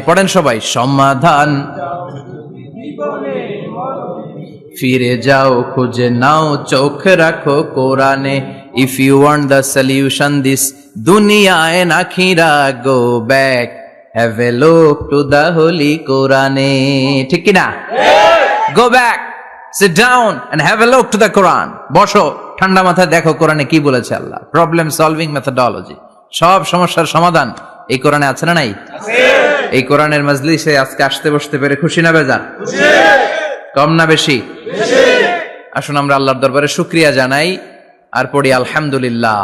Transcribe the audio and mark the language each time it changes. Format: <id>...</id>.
<bn>পড়েন সবাই, সমাধান ফিরে যাও খুঁজে নাও, চোখ রাখো কোরআনে।</bn> <en>If you want the solution this দুনিয়া and আখিরা, go back, have a look to the holy কোরআনে।</en> <bn>ঠিক কিনা?</bn> <en>Go back, sit down and have a look to the Quran.</en> <bn>বসো, ঠান্ডা মাথায় দেখো কোরআনে কি বলেছে আল্লাহ। প্রবলেম সলভিং মেথোডোলজি, সব সমস্যার সমাধান এই কোরআনে আছে না নাই? আছে। এই কোরআনের মজলিসে আজকে আসতে বসতে পেরে খুশি না বেজার? খুশি। কম না বেশি? বেশি। আসুন আমরা আল্লাহর দরবারে শুকরিয়া জানাই আর পড়ি আলহামদুলিল্লাহ।</bn>